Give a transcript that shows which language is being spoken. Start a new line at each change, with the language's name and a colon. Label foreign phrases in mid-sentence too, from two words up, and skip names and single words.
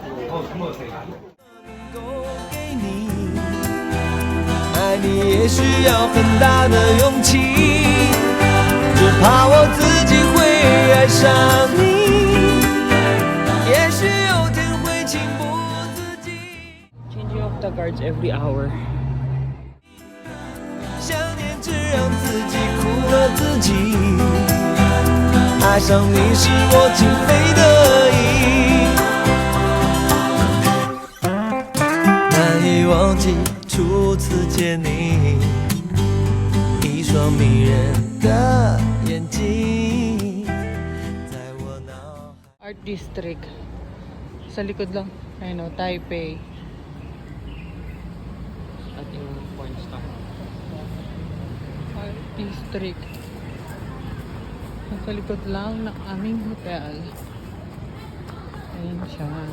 Chinese: 够给你，爱你也需要很大的勇气，只怕我自己会爱上你，也许有天会情不自禁。
English: Changing of the guards every hour.
Chinese: 想念只让自己苦了自己，爱上你是我情非得已，难以忘记初次见你，一双迷人的眼睛，在我脑海。
Filipino: Art District. Sa likod lang. Ayun o, Taipei. At yung porn star. Art District. Sa likod lang ng aming hotel. Ayun siya.